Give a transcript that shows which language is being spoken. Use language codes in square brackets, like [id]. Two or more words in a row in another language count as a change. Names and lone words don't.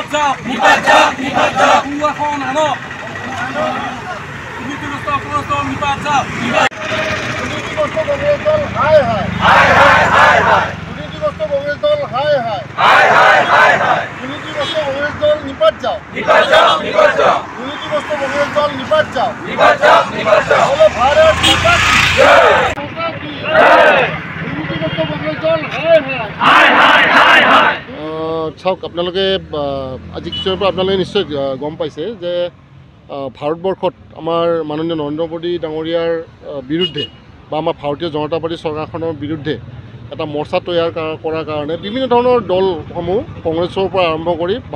[bn] যাও নিপাত যাও নিপাত যাও কুয়াখন আনো দুর্নীতিগ্রস্ত কংগ্রেস দল নিপাত যাও দুর্নীতিগ্রস্ত কংগ্রেস দল হায় হায় হায় হায় হায় হায় দুর্নীতিগ্রস্ত কংগ্রেস দল হায় হায় হায় হায় হায় হায় দুর্নীতিগ্রস্ত কংগ্রেস দল নিপাত যাও নিপাত যাও নিপাত যাও দুর্নীতিগ্রস্ত কংগ্রেস দল নিপাত যাও নিপাত যাও নিপাত যাও বলো ভারত মাতা কি [as] চাওক আপোনালোকে আজি কিছুৰ পৰা আপোনালোকে নিশ্চয় গম পাইছে যে ভাৰতবৰ্ষত আমাৰ মাননীয় নৰেন্দ্ৰ মোদী ডাঙৰীয়াৰ বিৰুদ্ধে বা আমাৰ ভাৰতীয় জনতা পাৰ্টী চৰকাৰখনৰ বিৰুদ্ধে এটা মৰ্চা তৈয়াৰ কৰাৰ কাৰণে বিভিন্ন ধৰণৰ দলসমূহ কংগ্ৰেছৰ পৰা আৰম্ভ কৰি